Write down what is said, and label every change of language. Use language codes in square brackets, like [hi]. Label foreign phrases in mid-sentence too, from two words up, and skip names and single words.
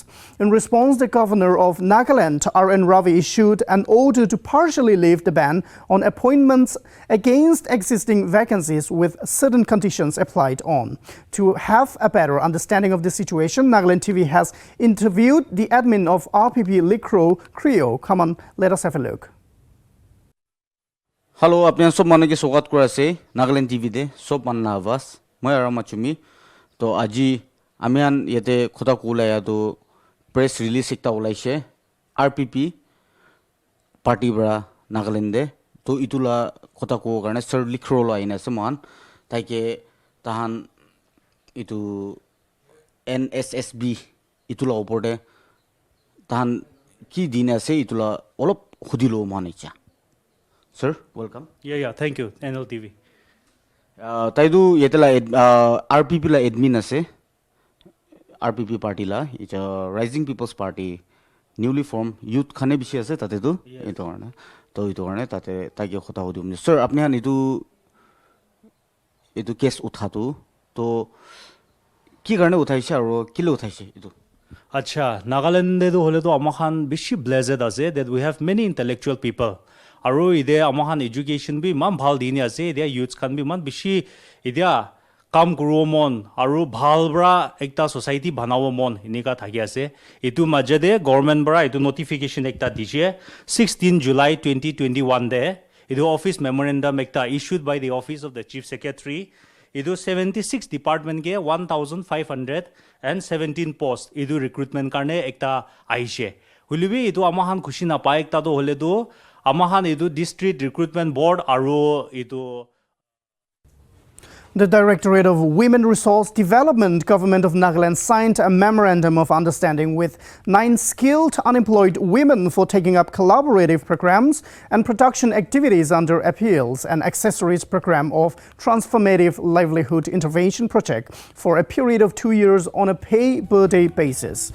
[en] In response, the governor of Nagaland, R.N. Ravi, issued an order to partially lift the ban on appointments against existing vacancies with certain conditions applied on. To have a better understanding of the situation, Nltv has interviewed the admin of RPP Likro Creo. Come on, let us have a look. Hello, [nag] apne sob mane ke swagat kora ase Nagaland TV de sob man na avas moi arama chumi to aji amian yete khoda kula ya to [en] press release [nag] ekta ulaise RPP party bra Nagaland de to itula khoda ko karne sir likro lo aina se man taike tahan itu NSSB itula opor de tahan ki din ase itula olop khudilo manicha. [en] Sir, welcome. Yeah, thank you, Nltv. [nag] Taidu yetela RPP la admin ase. [en] RPP party la, it's a Rising People's Party, newly formed youth [nag] khane bishi ase tate tu. Ito karne. To ito karne tate taike khota hodi umne. Sir, apne han itu case uthatu. To ki karne uthaise aro kile uthaise itu. Acha, Nagaland de hole to amakhan bishi blessed ase [en] that we have many intellectual people. [nag] Aru ide amakhan education bi man bhal dini ase ide youths khan bi man bishi ide kam kuro mon aru bhal bra ekta society banawo mon inika thaki ase itu majade government bra itu notification ekta dije 16 July 2021 de itu [en] office memorandum [nag] ekta [en] issued by the office of the chief secretary [nag] idu 76 department ke 1517 post idu recruitment karne ekta aishe hulibi itu amakhan khushi na pa ekta do hole do amahan idu [en] district recruitment board [nag] aru idu. [en] The Directorate of Women Resource Development, Government of Nagaland, signed a memorandum of understanding with 9 skilled unemployed women for taking up collaborative programs and production activities under Appeals and Accessories Program of Transformative Livelihood Intervention Project for a period of 2 years on a pay-per-day basis.